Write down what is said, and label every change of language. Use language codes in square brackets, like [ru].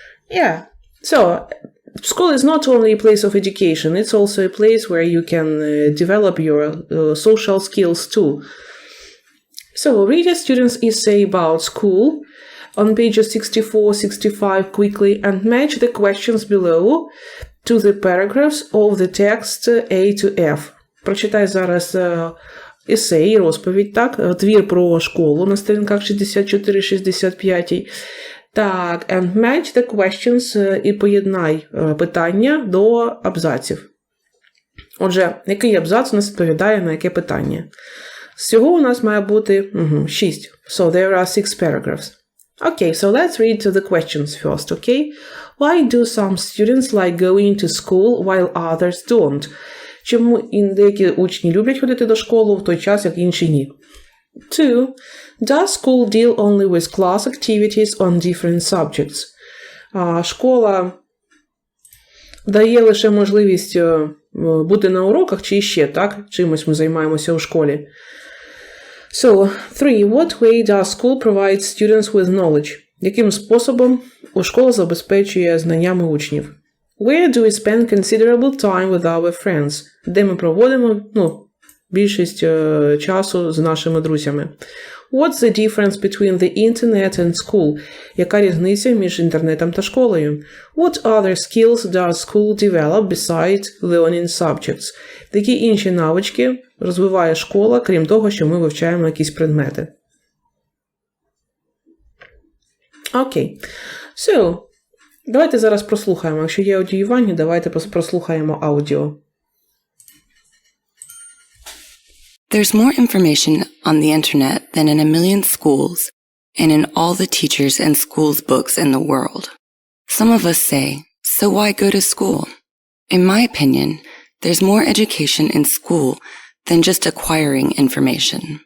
[en] Yeah, so school is not only a place of education, it's also a place where you can develop your social skills too. So read a student's essay about school on pages 64, 65 quickly and match the questions below to the paragraphs of the text A to F. [uk] Прочитай зараз есей, розповідь, так, твір про школу на сторінках 64-65. Так, [en] and match the questions [uk] і поєднай питання до абзаців. Отже, який абзац у нас відповідає на яке питання? Всього у нас має бути 6. [en] So there are 6 paragraphs. Okay, so let's read to the questions first, okay? Why do some students like going to school while others don't? [uk] Чому деякі учні люблять ходити до школи в той час, як інші ні? 2. [en] Does school deal only with class activities on different subjects? [uk] Школа дає лише можливість бути на уроках чи ще, так? Чимось ми займаємося у школі. [en] So, 3. What way does school provide students with knowledge? [uk] Яким способом школа забезпечує знаннями учнів? [en] Where do we spend considerable time with our friends? [uk] Де ми проводимо, більшість часу з нашими друзями. [en] What's the difference between the internet and school? [uk] Яка різниця між інтернетом та школою? [en] What other skills does school develop besides learning subjects? [uk] Які інші навички розвиває школа, крім того, що ми вивчаємо якісь предмети? Окей. So, давайте зараз прослухаємо. Якщо є аудіювання, давайте прослухаємо аудіо. [en] There's more information on the internet than in a million schools and in all the teachers and schools books in the world. Some of us say, so why go to school? In my opinion, there's more education in school than just acquiring information.